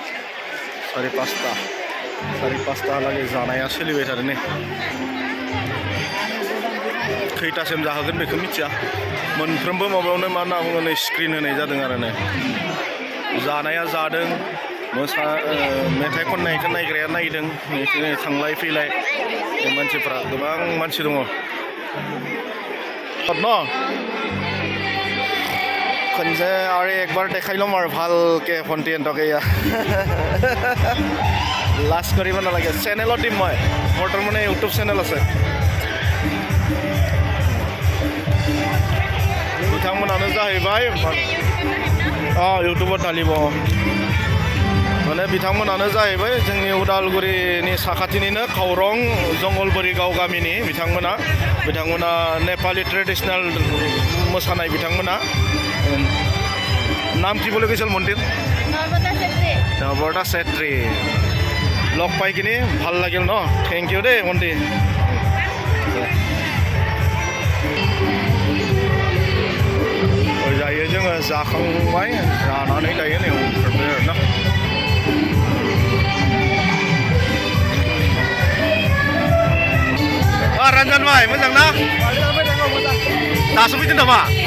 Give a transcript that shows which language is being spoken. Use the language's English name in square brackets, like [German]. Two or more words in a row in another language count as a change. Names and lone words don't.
[Bodo] 5:30 जानाया सोलिबाय थादों नै खैथासिम जाहोगोन बेखौ मिथिया मोनफ्रोमबो माबायावनो मा होनना बुङो नै स्क्रिन होनाय जादों आरो नै जानाया जादों मेथाइ खननायखौ नायग्राया नायदों थांलाय फैलाय मानसिफ्रा गोबां मानसि दङ न खनसे आरो एकबार देखायल'म आरो [Assamese] ভালকে কন্টেন্টকে ইয়া লাষ্ট কৰিব নালাগে চেনেলত দিম মই মোৰ তাৰ মানে ইউটিউব চেনেল আছে [Bodo] बिथांमोनानो जाहैबाय इउटुबाव डालिब माने बिथांमोनानो जाहैबाय जोंनि उदालगुरिनि साखाथिनिनो खावरं जंगलबारि गाव गामिनि बिथांमोना [English] Nepali traditional [Bodo] मोसानाय बिथांमोना [Assamese] नाम কি বলে গৈছিল মন্দিৰ নৱৰতা চেত্ৰী লগ পাই কিনি ভাল লাগিল ন [English] thank you [Assamese] দেই মন্দিৰ [Bodo] जायो जोङो जाखांबाय जानानै दायो नै ओंखारबाय आरोना रन्जन भाइ मोजां ना दासो फैदों नामा